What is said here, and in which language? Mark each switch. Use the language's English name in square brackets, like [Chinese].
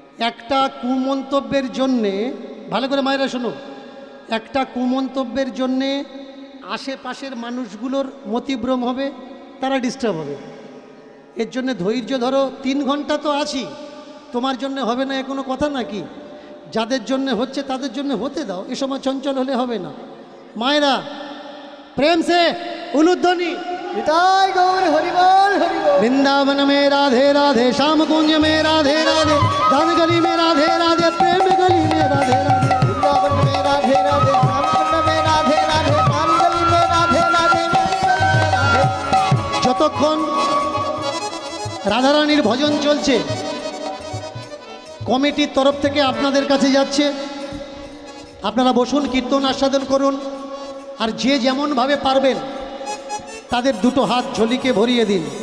[Bangla] একটা কুমন্তব্যের জন্যে ভালো করে মায়েরা শোনো একটা কুমন্তব্যের জন্যে আশেপাশের মানুষগুলোর মতিভ্রম হবে তারা ডিস্টার্ব হবে এর জন্য ধৈর্য ধরো 3 ঘন্টা তো আছি তোমার জন্য হবে না এ কোনো কথা নাকি যাদের জন্য হচ্ছে তাদের জন্য হতে দাও এ সময় চঞ্চল হলে হবে না মায়েরা প্রেম সে উলুধ্বনি নিতাই গৌর হরিবল হরিবল। [Hindi] वृंदावन में राधे राधे, श्याम कुंज में राधे राधे, दान गली में राधे राधे, प्रेम गली में राधे राधे। वृंदावन में राधे राधे, श्यामकुंड में राधे राधे, कानगली में राधे राधे, राधे। [Bangla] যতক্ষণ রাধারানীর ভজন চলছে কমিটির তরফ থেকে আপনাদের কাছে যাচ্ছে, আপনারা বসুন, কীর্তন আস্বাদন করুন, আর যে যেমনভাবে পারবেন তাদের দুটো হাত ঝুলিকে ভরিয়ে দিন।